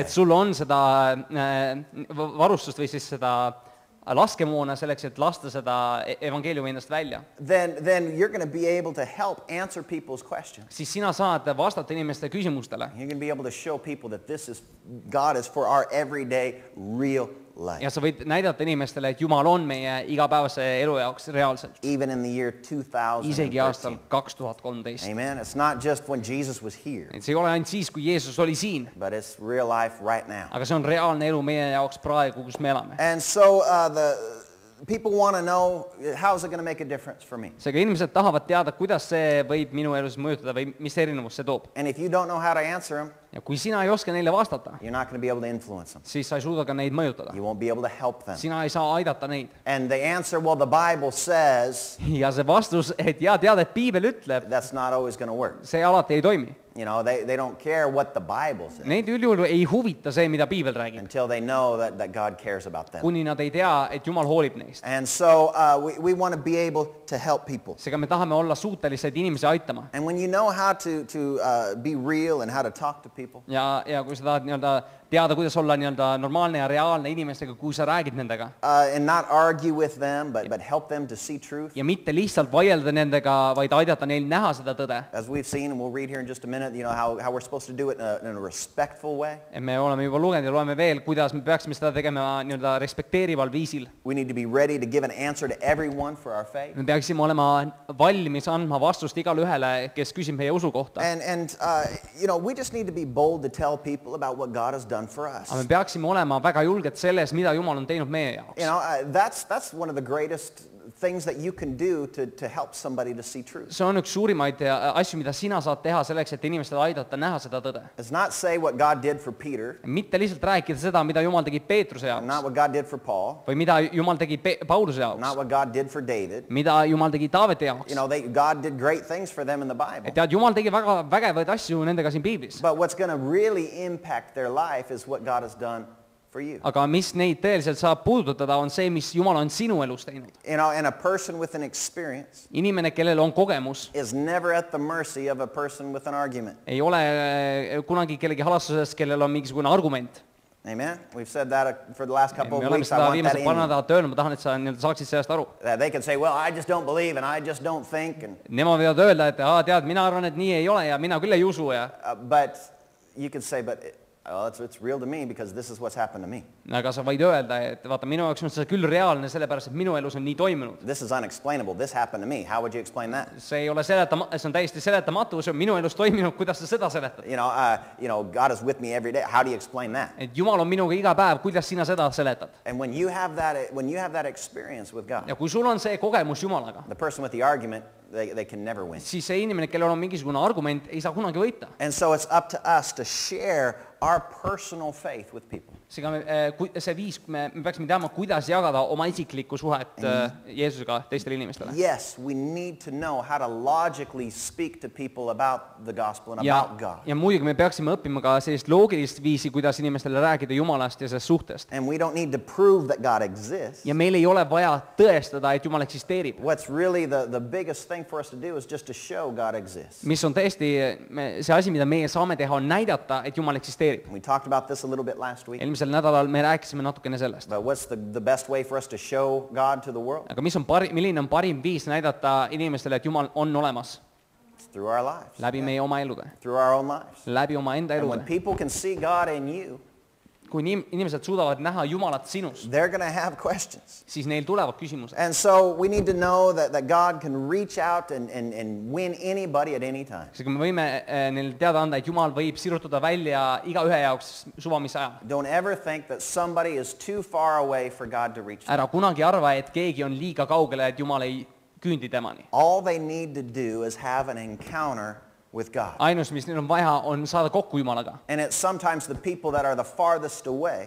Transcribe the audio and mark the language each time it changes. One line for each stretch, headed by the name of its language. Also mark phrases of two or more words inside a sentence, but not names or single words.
Estonian: et sul on seda varustust või siis seda laskemoona selleks, et lasta seda evangeeliumi endast välja,
English: Then you're going to be able to help answer people's questions.
Estonian: siis sina saad vastata inimeste küsimustele.
English: You're going to be able to show people that God is for our everyday real life.
Estonian: Ja sa võid näidata inimestele, et Jumal on meie igapäevase elu jaoks reaalselt.
English: Even in the year 2013.
Estonian: Isegi aastal 2013.
English: Amen. It's not just when Jesus was here,
Estonian: Et see ei ole ainult siis, kui Jeesus oli siin,
English: but it's real life right now.
Estonian: aga see on reaalne elu meie jaoks praegu, kus me elame.
English: And so the people want to know, how is it going to make a difference for me?
Estonian: Seega inimesed tahavad teada, kuidas see võib minu elus mõjutada või mis erinevus see toob.
English: And if you don't know how to answer them,
Estonian: Ja kui sina ei oska neile vastata,
English: you're not going to be able to influence them.
Estonian: siis sa ei suuda ka neid mõjutada.
English: You won't be able to help them.
Estonian: Sina ei saa aidata neid.
English: And the answer, well, the Bible says,
Estonian: Ja see vastus, et ja tead, et Piibel ütleb,
English: that's not always going to work.
Estonian: see alati ei toimi.
English: You know, they don't care what the Bible says
Estonian: Neid üldjuhul ei huvita see, mida Piibel räägib,
English: until they know that God cares about them.
Estonian: kuni nad ei tea, et Jumal hoolib neist.
English: And so we want to be able to help people.
Estonian: Seega me tahame olla suutelised inimesi aitama.
English: And when you know how to be real and how to talk to people.
Estonian: ja kui sa tahad nii-öelda teada, kuidas olla nii-öelda normaalne ja reaalne inimestega, kui sa räägid nendega.
English: And not argue with them, but help them to see truth.
Estonian: Ja mitte lihtsalt vaielda nendega, vaid aidata neil näha seda tõde.
English: As we've seen, and we'll read here in just a minute, how we're supposed to do it in a respectful way.
Estonian: Ja me oleme juba lugenud ja loeme veel, kuidas me peaksime seda tegema nii-öelda respekteerival viisil.
English: We need to be ready to give an answer to everyone for our faith.
Estonian: Me peaksime olema valmis andma vastust igale ühele, kes küsib meie usu kohta.
English: And we just need to be bold to tell people about what God has done for us.
Estonian: Aga me peaksime olema väga julged selles, mida Jumal on teinud meie jaoks.
English: That's one of the greatest things that you can do to help somebody to see truth.
Estonian: See on üks suurimaid asju, mida sina saad teha selleks, et inimestel aidata näha seda tõde.
English: It's not say what God did for Peter,
Estonian: Mitte lihtsalt rääkida seda, mida Jumal tegi Peetruse
English: not
Estonian: jaoks
English: what God did for Paul,
Estonian: või mida Jumal tegi Pauluse
English: not
Estonian: jaoks,
English: what God did for David.
Estonian: mida Jumal tegi Taaveti jaoks.
English: God did great things for them in the Bible.
Estonian: Et tead, Jumal tegi väga vägevaid asju nendega siin Piiblis.
English: But what's going to really impact their life is what God has done for you.
Estonian: Aga mis neid tõeliselt saab puudutada, on see, mis Jumal on sinu elus teinud.
English: And a person with an experience
Estonian: Inimene, kellel on kogemus,
English: is never at the mercy of a person with an argument.
Estonian: ei ole kunagi kellegi halastuses, kellel on mingisugune argument.
English: Amen? We've said that for the last couple
Estonian: Me
English: of
Estonian: oleme
English: weeks. I
Estonian: seda
English: want that
Estonian: viimased
English: in
Estonian: paar
English: you.
Estonian: nädalat öelnud, ma tahan, et sa nii-öelda saaksid sellest aru.
English: That they can say, well, I just don't believe and I just don't think.
Estonian: Nemad võivad öelda, et tead, mina arvan, et nii ei ole ja mina küll ei usu ja
English: But you can say, but it's real to me because this is what's happened to me.
Estonian: aga sa võid öelda, et vaata, minu jaoks on see küll reaalne, sellepärast et minu elus on nii toimunud.
English: This is unexplainable. This happened to me. How would you explain that?
Estonian: See ei ole see on täiesti seletamatu, see on minu elus toimunud, kuidas sa seda seletad?
English: God is with me every day. How do you explain that?
Estonian: Et Jumal on minuga iga päev, kuidas sina seda seletad?
English: And when you have that experience with God,
Estonian: Ja kui sul on see kogemus Jumalaga,
English: the person with the argument, they can never win.
Estonian: siis see inimene, kellel on mingisugune argument, ei saa kunagi võita.
English: And so it's up to us to share our personal faith with people.
Estonian: Seega see viis, me peaksime teama, kuidas jagada oma isiklikku suhet Jeesusega teistele inimestele.
English: Yes, we need to know how to logically speak to people about the gospel and about God.
Estonian: Ja muidugi me peaksime õppima ka sellist loogilist viisi, kuidas inimestele rääkida Jumalast ja sellest suhtest.
English: And we don't need to prove that God exists.
Estonian: Ja meil ei ole vaja tõestada, et Jumal eksisteerib.
English: What's really the biggest thing for us to do is just to show God exists.
Estonian: Mis on tõesti see asi, mida meie saame teha, on näidata, et Jumal eksisteerib.
English: We talked about this a little bit last week.
Estonian: Eelmisel nädalal me rääkisime natukene sellest.
English: But what's the best way for us to show God to the world?
Estonian: Aga milline on parim viis näidata inimestele, et Jumal on olemas?
English: It's through our lives.
Estonian: Läbi meie oma elude.
English: Through our own lives.
Estonian: Läbi oma enda
English: And when
Estonian: elude.
English: people can see God in you,
Estonian: Kui inimesed suudavad näha Jumalat sinus,
English: they're going to have questions.
Estonian: siis neil tulevad küsimused.
English: And so we need to know that God can reach out and win anybody at any time.
Estonian: Seega me võime neil teada anda, et Jumal võib sirutada välja iga ühe jaoks suva mis ajal.
English: Don't ever think that somebody is too far away for God to reach them.
Estonian: Ära kunagi arva, et keegi on liiga kaugele, et Jumal ei küündi temani.
English: All they need to do is have an encounter with God.
Estonian: Ainus, mis neil on vaja, on saada kokku Jumalaga.
English: And it's sometimes the people that are the farthest away,